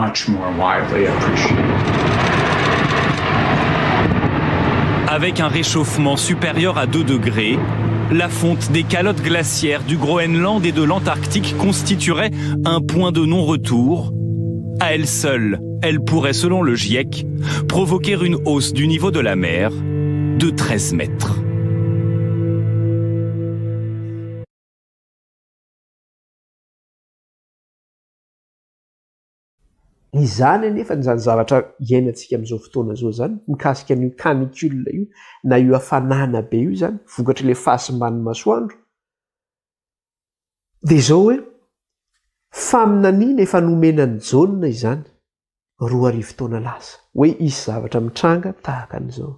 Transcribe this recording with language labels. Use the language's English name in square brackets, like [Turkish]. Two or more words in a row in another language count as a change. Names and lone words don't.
[French] Avec un réchauffement supérieur à 2 degrés, la fonte des calottes glaciaires du Groenland et de l'Antarctique constituerait un point de non-retour. À elle seule, elle pourrait, selon le GIEC, provoquer une hausse du niveau de la mer de 13 mètres. [Malagasy] Izany anefa ny zavatra iainantsika amin'izao fotoana izao zany mikasika an'io canicule io na io hafanana be io zany vokatra le fahasimban'ny masoandro dia izao hoe faminaniana efa nomenany jaune izany 2 taona lasa hoe isy zavatra mitranga tahaka an'izao.